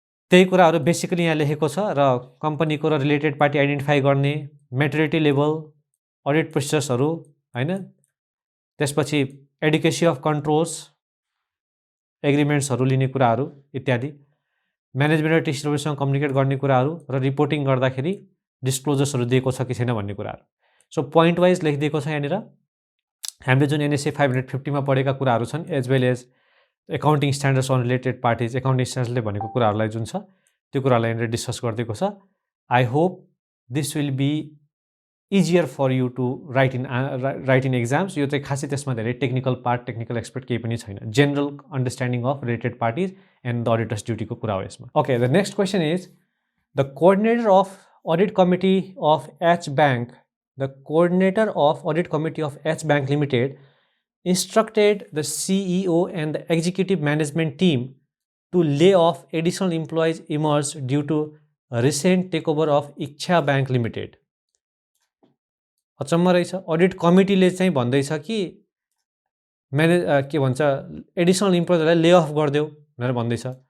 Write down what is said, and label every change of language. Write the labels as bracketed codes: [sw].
[ne] त्यही कुराहरु बेसिकली यहाँ लेखेको छ र कम्पनीको र रिलेटेड पार्टी आइडेन्टिफाई गर्ने म्याच्युरिटी लेभल अडिट प्रोसेसहरु हैन त्यसपछि एडुकेसी अफ कन्ट्रोल्स एग्रिमेन्ट्सहरु लिने कुराहरु इत्यादि म्यानेजमेन्ट र डिस्ट्रिब्युसनसँग कम्युनिकेट गर्ने कुराहरु र रिपोर्टिङ गर्दाखेरि डिस्क्लोजर्सहरु दिएको छ कि छैन भन्ने कुराहरु। सो पोइन्ट वाइज लेखिदिएको छ यहाँनिर हामीले जुन एनएसए 550 मा पढेका कुराहरु छन् as well as accounting standards on related parties accounting स्ट्यान्डर्ड्सले भनेको कुराहरुलाई जुन छ त्यो कुरालाई यहाँनिर डिस्कस गरिदिएको छ। [en] I hope this will be easier for you to write in exams. [ne] यो चाहिँ खासै त्यसमा धेरै टेक्निकल पार्ट टेक्निकल एक्सपर्ट केही पनि छैन general understanding of related parties and the अडिटर्स ड्युटीको कुरा हो यसमा। [en] Okay the next question is the coordinator of Audit Committee of H Bank, the coordinator of Audit Committee of H Bank Limited instructed the CEO and the executive management team to lay off additional employees emerged due to a recent takeover of Iksha Bank Limited. [ne] अचम्म रहेछ audit कमिटीले चाहिँ भन्दैछ कि के भन्छ additional इम्प्लोइजहरुलाई ले of गर्दियौ भनेर भन्दैछ।